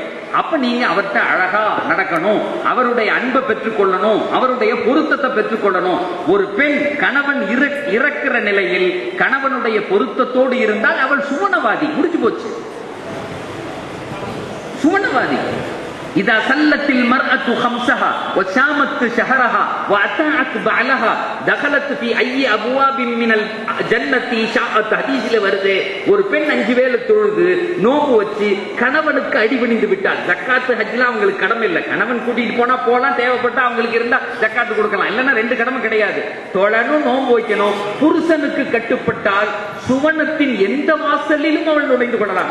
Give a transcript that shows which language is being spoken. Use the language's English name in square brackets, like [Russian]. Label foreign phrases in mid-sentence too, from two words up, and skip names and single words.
[Tamil] அப்ப நீங்க அவர்கிட்ட அழகா நடக்கணும், அவருடைய அன்பை பெற்றுக் கொள்ளணும், அவருடைய பொருத்தத்தை பெற்றுக் கொள்ளணும். ஒரு பெண் கணவன் இறக்கிற நிலையில் கணவனுடைய பொருத்தத்தோடு இருந்தால் அவள் சுவனவாதி. முடிஞ்சு போச்சு, சுவனவாதி. [Arabic] إذا سلت المرأة خمسها وشامت شهرها وأطاعت بعلها دخلت في أي أبواب من الجنة شاءت. [Tamil] ஹதீஸ்ல வருது, ஒரு பெண் 5 வேளை தொழுது நோம்பு வச்சு கணவனுக்கு அடிபணிந்து விட்டாள். ஜக்காத்து ஹஜ்லாம் அவங்களுக்கு கடமை இல்லை. கணவன் கூட்டிட்டு போனா போலாம், தேவைப்பட்டா அவங்களுக்கு இருந்தா ஜக்காத்து கொடுக்கலாம், இல்லைன்னா 2 கடமை கிடையாது. தொழணும், நோம்பு வைக்கணும். புருஷனுக்கு கட்டுப்பட்டால் சுவனத்தின் எந்த வாசலிலும் அவள் நுழைந்து கொள்ளலாம்.